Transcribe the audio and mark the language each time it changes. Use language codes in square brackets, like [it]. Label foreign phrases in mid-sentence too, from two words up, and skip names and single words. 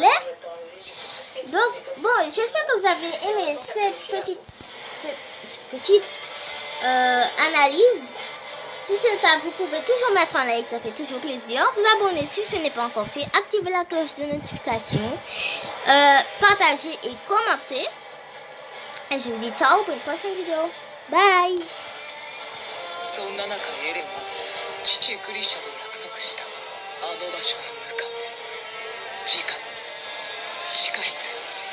[fr] Donc, bon, j'espère que vous avez aimé cette petite analyse. Si c'est le cas, vous pouvez toujours mettre un like, ça fait toujours plaisir. Vous abonner si ce n'est pas encore fait. Activez la cloche de notification. Partagez et commentez. Et je vous dis ciao pour une prochaine vidéo. Bye! [ja] そんな中エレンは父グリシャと約束したあの場所へ向かう次回地下室